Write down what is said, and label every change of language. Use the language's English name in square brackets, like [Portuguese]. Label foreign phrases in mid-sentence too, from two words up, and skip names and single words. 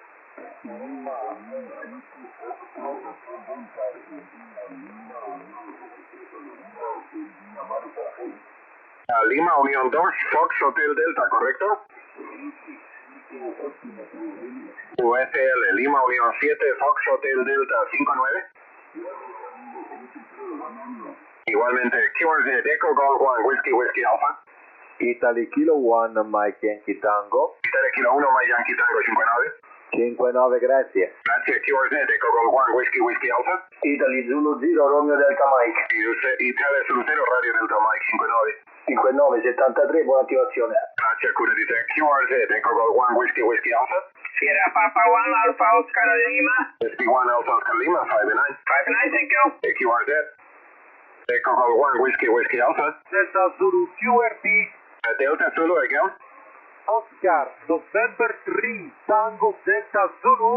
[Spanish] Lima Union 2 Fox Hotel Delta, ¿correcto? USL Lima Union 7 Fox Hotel Delta 59. Igualmente, QRZ Echo Golf 1 Whiskey Whiskey Alpha. [Italian] Italy Kilo 1 Mike Yankee Tango. Italy Kilo 1 Mike Yankee Tango 59. 59, grazie. Grazie, QRZ Echo Golf 1 Whiskey Whiskey Alpha. Italy Zulu 0 Romeo Delta Mike. Italia Zulu 0 Radio Delta Mike 59. 5973, buona attivazione. Grazie, cura di te. QRZ Echo Golf 1 Whiskey Whiskey Alpha. [English] Sierra Papa 1 Alpha Oscar Lima. SB1 Alpha Oscar Lima 59. 59, thank you. QRZ Echo Golf 1 Whiskey Whiskey Alpha. Delta Zulu QRP. Delta Zulu again. Oscar November 3 Tango Delta Zulu.